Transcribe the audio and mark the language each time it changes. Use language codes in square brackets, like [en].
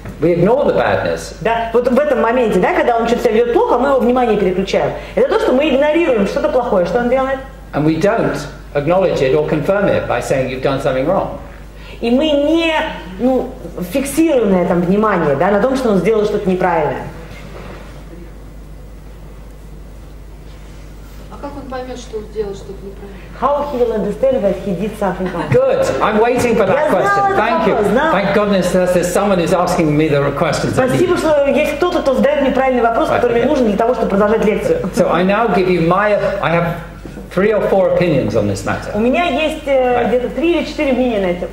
[en] We ignore the badness. [ru] Да, вот в этом моменте, да, когда он что-то себя ведет плохо, мы его внимание переключаем. Это то, что мы игнорируем что-то плохое. Что он делает? [en] And we don't acknowledge it or confirm it by saying you've done something wrong. [ru] И мы не, ну, фиксируем на этом внимание, да, на том, что он сделал что-то неправильное. А как он поймет, что он сделал что-то неправильно? [en] How he will understand that he did something wrong? Good. I'm waiting for that question. Thank you. [ru] Знал. [en] Thank goodness there's someone who's asking me the questions. [ru] Спасибо, что есть кто-то, кто задает мне правильный вопрос, который мне нужен для того, чтобы продолжать лекцию. [en] So I now give you I have 3 or 4 opinions on this matter. [ru] У меня есть где-то 3 или 4 мнения на это.